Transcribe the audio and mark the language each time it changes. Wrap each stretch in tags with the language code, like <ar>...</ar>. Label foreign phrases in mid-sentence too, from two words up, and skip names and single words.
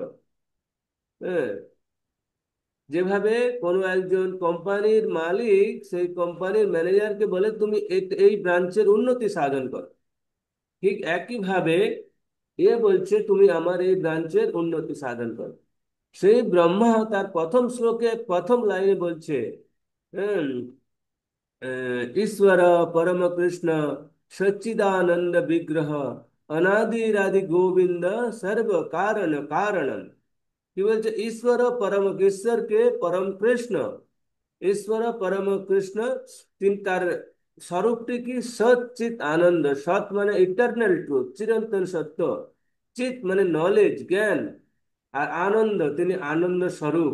<bn>হ্যাঁ, যেভাবে কোনো একজন কোম্পানির মালিক সেই কোম্পানির ম্যানেজারকে বলে তুমি এই ব্রাঞ্চের উন্নতি সাধন করো, ঠিক একইভাবে এ বলছে তুমি আমার এই ব্রাঞ্চের উন্নতি সাধন করো। সেই ব্রহ্মা তার প্রথম শ্লোকে প্রথম লাইনে বলছে, হম,</bn> <sa>ईश्वर परम कृष्ण सच्चिदानंद विग्रह अनादिरादि गोविंद सर्व कारण कारणम।</sa> <bn>কি বলছে? ঈশ্বর পরম, ঈশ্বরকে পরম কৃষ্ণ, ঈশ্বর পরম কৃষ্ণ, তিনি তার স্বরূপটি কি? সৎ চিত আনন্দ। সৎ মানে</bn> <en>eternal truth,</en> <bn>চিরন্তন সত্য। চিত মানে নলেজ, জ্ঞান। আর আনন্দ, তিনি আনন্দ স্বরূপ।</bn>